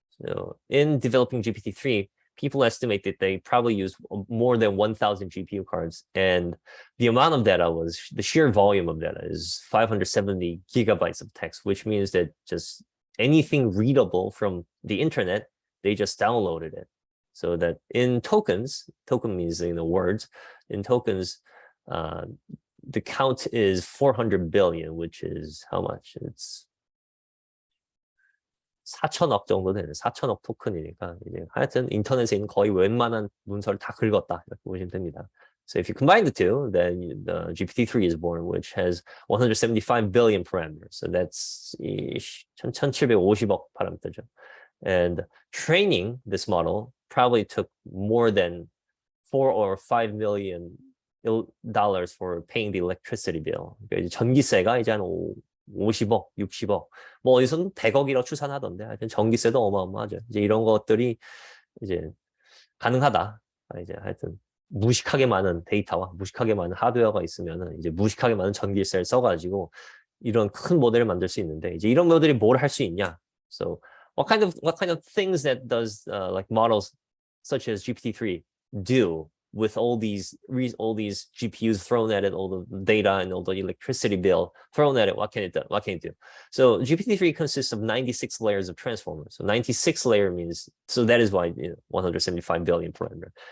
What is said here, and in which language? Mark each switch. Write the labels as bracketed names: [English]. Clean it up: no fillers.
[English] So in developing GPT-3, people estimate that they probably use more than 1,000 GPU cards, and the amount of data the sheer volume of data is 570 gigabytes of text, which means that just anything readable from the internet, they just downloaded it. So that in tokens, token means words, in tokens, the count is 400 billion, which is how much? It's [Korean] 4천억 정도 되는 4천억 토큰이니까 이제 하여튼 인터넷에 있는 거의 웬만한 문서를 다 긁었다 이렇게 보시면 됩니다. [English] So if you combine the two, then the GPT-3 is born, which has 175 billion parameters. So that's [Korean] 1,750억 파라미터죠. [English] And training this model probably took more than $4 or $5 million for paying the electricity bill. [Korean] 그러니까 이제 전기세가 이제 한 50억, 60억, 뭐 어디서는 100억이라고 추산하던데, 하여튼 전기세도 어마어마하죠. 이제 이런 것들이 이제 가능하다. 이제 하여튼 무식하게 많은 데이터와 무식하게 많은 하드웨어가 있으면은 이제 무식하게 많은 전기세를 써가지고 이런 큰 모델을 만들 수 있는데, 이제 이런 모델이 뭘 할 수 있냐? [English] So what kind of things that does like models such as GPT-3 do with all these GPUs thrown at it, all the data and all the electricity bill thrown at it? What can it do? So GPT-3 consists of 96 layers of transformers. So 96 layer means, so that is why 175 billion parameter.